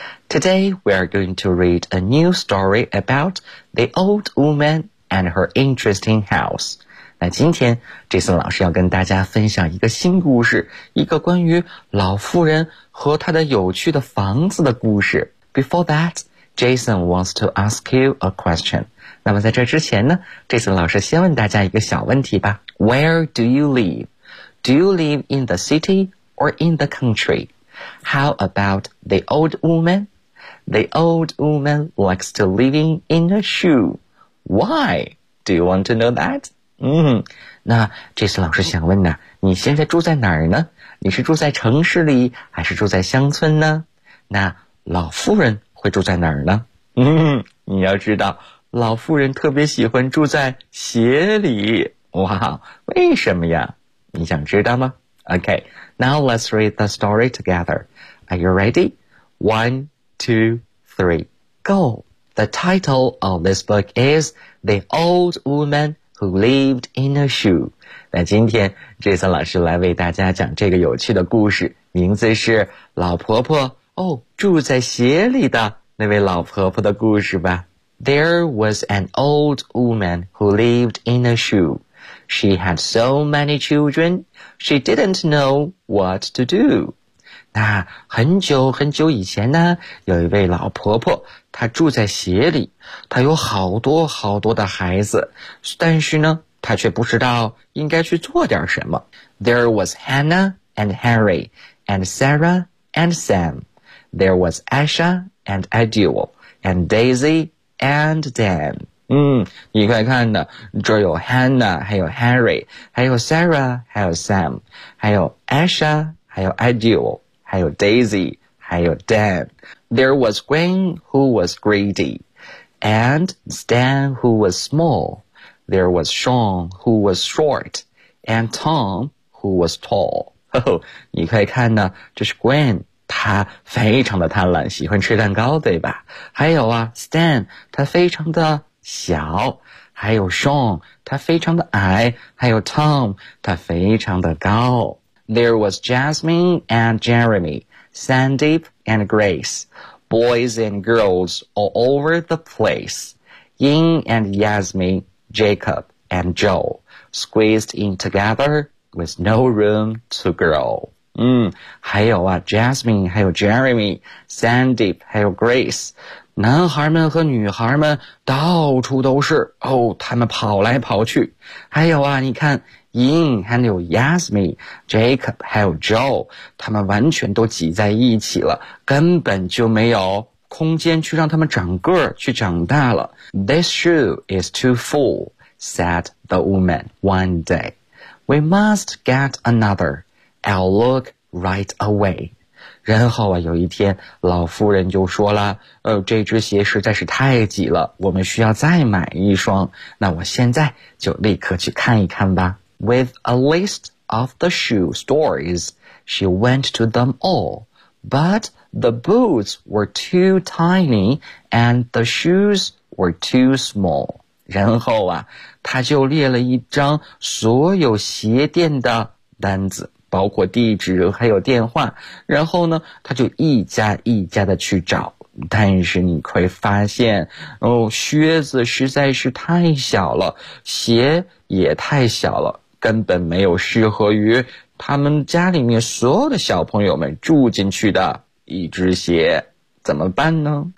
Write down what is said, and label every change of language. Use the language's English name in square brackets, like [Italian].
[English] Today we are going to read a new story about the old woman and her interesting house. [Chinese] 那今天这次老师要跟大家分享一个新故事，一个关于老妇人和她的有趣的房子的故事。 [English] Before that, Jason wants to ask you a question. [Chinese] 那么在这之前呢，这次老师先问大家一个小问题吧。 [English] Where do you live? Do you live in the city or in the country? How about the old woman? The old woman likes to living in a shoe. Why? Do you want to know that? [Chinese] 那这次老师想问呢，你现在住在哪儿呢？你是住在城市里还是住在乡村呢？那老妇人会住在哪儿呢？你要知道，老妇人特别喜欢住在鞋里。哇，为什么呀？你想知道吗？ [English] OK, now let's read the story together. Are you ready? 1, 2, 3, go. The title of this book is The Old Woman who lived in a shoe。 [Chinese] 那今天 Jason 老师来为大家讲这个有趣的故事，名字是老婆婆哦，住在鞋里的那位老婆婆的故事吧。 [English] There was an old woman who lived in a shoe. She had so many children, she didn't know what to do. [Chinese] 那很久很久以前呢，有一位老婆婆，她住在鞋里，她有好多好多的孩子，但是呢，她却不知道应该去做点什么。 [English] There was Hannah and Harry and Sarah and Sam. There was AshaAnd Adil, and Daisy, and Dan. [Chinese] 你快看呢，这有 Hannah, 还有 Harry, 还有 Sarah, 还有 Sam, 还有 Asha, 还有 Adil, 还有 Daisy, 还有 Dan. [English] There was Gwen, who was greedy, and Stan, who was small. There was Sean, who was short, and Tom, who was tall. [Chinese] 你快看呢，这是 Gwen. 他非常的贪婪，喜欢吃蛋糕，对吧？还有啊 ，Stan， 他非常的小，还有 Sean， 他非常的矮，还有 Tom， 他非常的高。 [English] There was Jasmine and Jeremy, Sandeep and Grace, boys and girls all over the place. Ying and Yasmin, Jacob and Joe, squeezed in together with no room to grow. [Chinese] 还有啊 ,Jasmine, 还有 Jeremy, Sandeep, 还有 Grace, 男孩们和女孩们到处都是哦，他们跑来跑去。还有啊，你看 ,Ying, 还有 Yasmin, Jacob, 还有 Joe, 他们完全都挤在一起了，根本就没有空间去让他们长个去长大了。 [English] This shoe is too full, said the woman one day. We must get another. I'll look right away. [Chinese] 然后啊，有一天老夫人就说了，这只鞋实在是太挤了，我们需要再买一双，那我现在就立刻去看一看吧。 [English] With a list of the shoe stores, she went to them all, but the boots were too tiny and the shoes were too small. [Chinese] 然后啊，她就列了一张所有鞋店的单子，包括地址还有电话，然后呢他就一家一家的去找，但是你会发现哦，靴子实在是太小了，鞋也太小了，根本没有适合于他们家里面所有的小朋友们住进去的一只鞋，怎么办呢？